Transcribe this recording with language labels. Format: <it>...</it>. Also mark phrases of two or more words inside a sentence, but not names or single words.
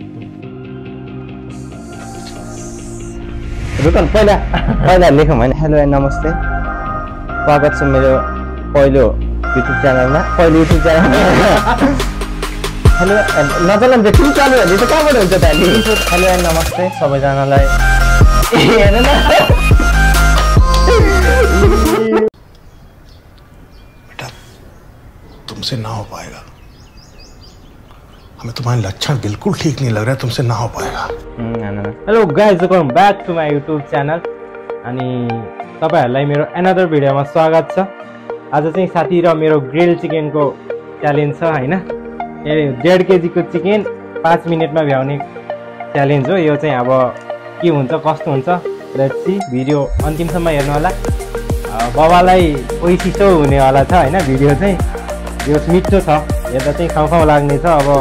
<ne>रुकन पहिला लेखौँ हैन</ne> <en>hello and</en> <ne>नमस्ते स्वागत छ मेरो पहिलो युट्युब च्यानलमा हेलो नचलन फेरि चालु भने त कहाँबाट हुन्छ त</ne> <en>hello and</en> <ne>नमस्ते सबैजनालाई हेर्नु न</ne> <hi>तुमसे ना हो पाएगा हमें तुम्हारे लक्षण बिल्कुल ठीक नहीं लग रहा है तुमसे ना हो पाएगा</hi> <en>hello guys welcome back to my YouTube channel</en> <ne>अनि तपाईहरुलाई मेरो अनदर भिडियोमा स्वागत छ आज चाहिँ साथी र मेरो</ne> <en>grill chicken</en> <ne>को च्यालेन्ज छ हैन 1.5 केजी को चिकन 5 मिनेटमा भ्याउने च्यालेन्ज हो यो चाहिँ अब के हुन्छ कस्तो हुन्छ</ne> <en>let's see</en> <ne>भिडियो अन्तिमसम्म हेर्नु होला बाबालाई ओइसिसो हुने वाला छ हैन भिडियो चाहिँ यो मिठो छ हेर्दा चाहिँ खाउ लाग्ने छ</ne>